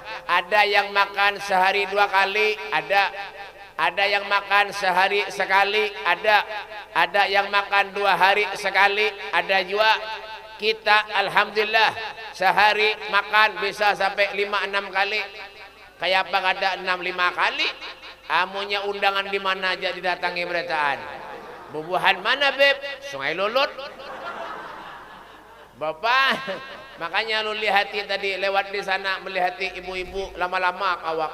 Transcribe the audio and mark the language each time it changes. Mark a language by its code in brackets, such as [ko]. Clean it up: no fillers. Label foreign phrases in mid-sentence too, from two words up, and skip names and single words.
[id] Ada yang makan sehari 2 kali, ada yang makan sehari sekali, ada yang makan 2 hari sekali, ada juga kita alhamdulillah sehari makan bisa sampai 5-6 kali. [bjn] Kayak apa kada 6-5 kali? Amunya undangan di mana aja didatangi berataan. Bubuhan mana Beb? Sungai Lulut. Bapak, makanya lu lihati tadi lewat di sana melihati ibu-ibu lama-lama kawak.